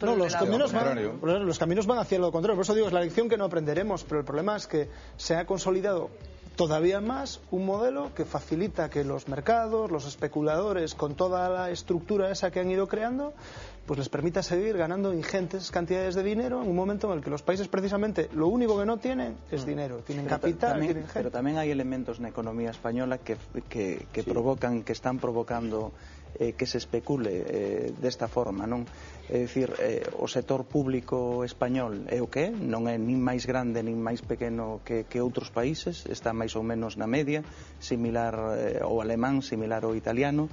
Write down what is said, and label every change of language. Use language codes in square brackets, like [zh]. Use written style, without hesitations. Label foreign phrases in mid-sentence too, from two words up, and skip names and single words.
[es] los caminos van hacia lo contrario. Por eso digo, es la lección que no aprenderemos, pero el problema es que se ha consolidado todavía más un modelo que facilita que los mercados, los especuladores, con toda la estructura esa que han ido creando, pues les permita seguir ganando ingentes cantidades de dinero en un momento en el que los países precisamente lo único que no tienen es dinero, tienen capital, tienen gente. [gl] Pero tamén hai elementos na economía española que provocan, que están provocando que se especule desta forma, non? É dicir, o sector público español é o que é, non é nin máis grande nin máis pequeno que outros países, está máis ou menos na media, similar ao alemán, similar ao italiano.